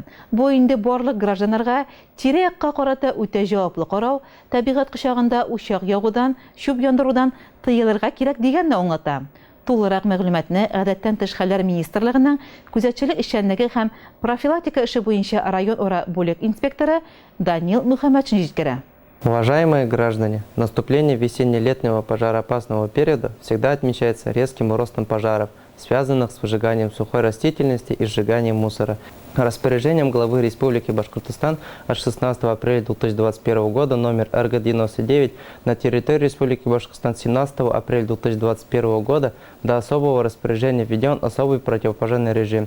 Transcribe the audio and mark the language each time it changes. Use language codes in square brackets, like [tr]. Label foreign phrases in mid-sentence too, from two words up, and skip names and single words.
[tt] Бу инде барлык гражданнарга тирә-якка карата үтә җаваплы карау, табигать кочагында учак ягудан, чүп яндырудан тыелырга кирәк дигәнне аңлата. Тулырак мәгълүматны гадәттән тыш хәлләр министрлыгының күзәтчелек эшчәнлеге һәм профилактика эше буенча район-ара бүлек инспекторы Данил Мухаммадшин җиткерә. [ru] Уважаемые граждане, наступление весенне-летнего пожароопасного периода всегда отмечается резким ростом пожаров, связанных с выжиганием сухой растительности и сжиганием мусора. Распоряжением главы Республики Башкортостан от 16 апреля 2021 года номер РГ-99 на территории Республики Башкортостан 17 апреля 2021 года до особого распоряжения введен особый противопожарный режим.